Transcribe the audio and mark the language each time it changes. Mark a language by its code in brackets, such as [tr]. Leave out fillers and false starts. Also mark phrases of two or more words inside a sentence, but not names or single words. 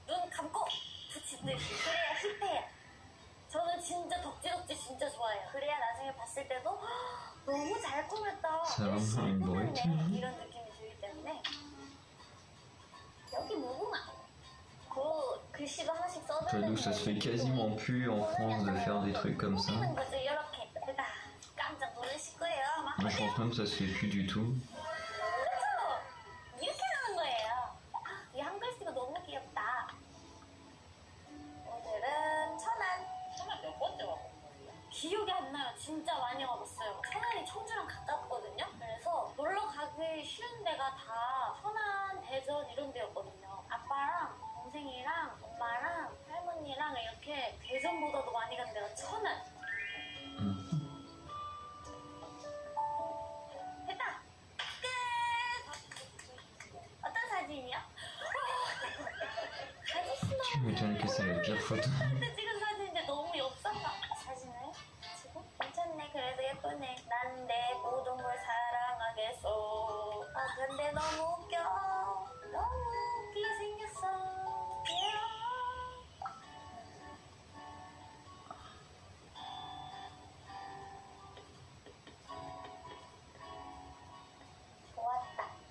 [ko] 눈 감고 붙이듯이. 그래야 힙해요. 저는 진짜 덕지덕지 진짜 좋아해요. 그래야 나중에 봤을 때도 너무 잘 꾸몄다. 열심히 꾸몄네. 이런 느낌이 들기 때문에. 여기 무궁화. 그 글씨도 하나씩 써주는 [fr] J'avoue que ça se fait quasiment plus en France de faire des trucs comme ça. [ko] 꾸미는 거죠. 이렇게. 그다 깜짝 놀라실 거예요. 아마. [fr] Moi, je pense même que ça se fait plus du tout. [ko] 그렇죠? 이렇게 하는 거예요. 이 한글씨가 너무 귀엽다. 오늘은 천안. 천안 몇 번째 와본 거예요? 기억이 안 나요. 진짜 많이 와봤어요. 천안이 청주랑 가깝거든요. 그래서 놀러 가기 쉬운 데가 다 천안, 대전 이런 데였거든요. 아빠랑 동생이랑 엄마랑 할머니랑 이렇게 대전보다도 많이 간 데가 천안. 됐다! 끝! 어떤 사진이요? 사진 [fr] Tu m'étonnes que c'est la pire photo. [ko] 그때 찍은 사진인데 너무 엽산다. 사진을 지금 괜찮네. 그래도 예쁘네. 난 내 모든 걸 사랑하겠어. 근데 너무 웃겨. 너무 웃기게 생겼어. 좋았다.